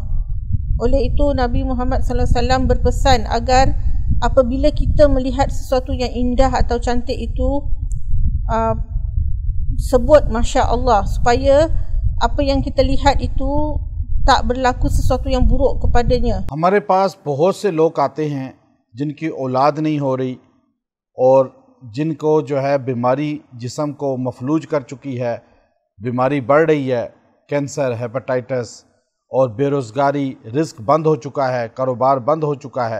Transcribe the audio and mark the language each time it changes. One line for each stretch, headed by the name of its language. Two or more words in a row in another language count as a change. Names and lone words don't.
Malay: Oleh itu Nabi Muhammad
Arabic: صلى الله عليه وسلم
Malay: berpesan agar apabila kita melihat sesuatu yang indah atau cantik itu, sebut
Arabic: ما شاء الله,
Malay: supaya apa yang kita lihat itu tak berlaku sesuatu yang buruk kepadanya.
Hindi: हमारे पास बहुत से लोग आते हैं जिनकी औलाद नहीं हो रही और जिनको जो है बीमारी जिस्म को मफलूज कर चुकी है, बीमारी बढ़ रही है, कैंसर, हेपेटाइटिस और बेरोज़गारी, रिस्क बंद हो चुका है, कारोबार बंद हो चुका है।